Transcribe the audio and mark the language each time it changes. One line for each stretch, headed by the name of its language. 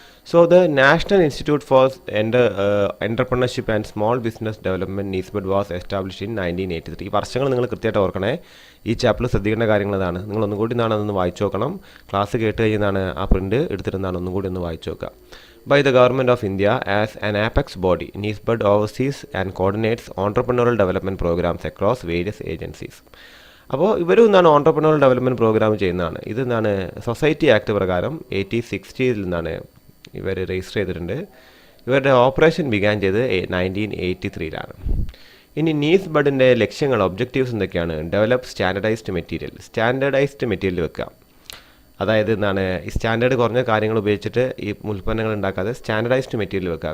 English: So the national institute for entrepreneurship and small business development NIESBD was established in 1983.
Malayalam: ഈ വർഷങ്ങൾ നിങ്ങൾ കൃത്യമായിട്ട് ഓർക്കണേ. ഈ ചാപ്റ്ററിൽ ശ്രദ്ധിക്കേണ്ട കാര്യങ്ങളതാണ്. നിങ്ങൾ ഒന്നും കൂടി അതൊന്ന് വായിച്ചു നോക്കണം. ക്ലാസ് കേട്ട് കഴിഞ്ഞാണ് ആ പ്രിൻറ്റ് എടുത്തിരുന്നാണ് ഒന്നും കൂടി ഒന്ന് വായിച്ചു നോക്കുക.
English: By the Government of India as an apex body, NIESBD oversees and coordinates entrepreneurial development programs across various agencies.
Malayalam: അപ്പോൾ ഇവരും എന്താണ് ഓൺട്രപ്രണർ ഡെവലപ്മെൻറ്റ് പ്രോഗ്രാം ചെയ്യുന്നതാണ്. ഇത് എന്താണ് സൊസൈറ്റി ആക്ട് പ്രകാരം 1860 നിന്നാണ് ഇവർ രജിസ്റ്റർ ചെയ്തിട്ടുണ്ട്. ഇവരുടെ ഓപ്പറേഷൻ ബിഗാൻ ചെയ്ത് 1983 ഇനി നീസ് ബഡിൻ്റെ ലക്ഷ്യങ്ങൾ ഒബ്ജക്റ്റീവ്സ് എന്തൊക്കെയാണ്? ഡെവലപ്പ് സ്റ്റാൻഡർഡൈസ്ഡ് മെറ്റീരിയൽ വെക്കുക. അതായത് എന്താണ് ഈ സ്റ്റാൻഡേർഡ് കുറഞ്ഞ കാര്യങ്ങൾ ഉപയോഗിച്ചിട്ട് ഈ ഉൽപ്പന്നങ്ങൾ ഉണ്ടാക്കാതെ സ്റ്റാൻഡർഡൈസ്ഡ് മെറ്റീരിയൽ വെക്കുക.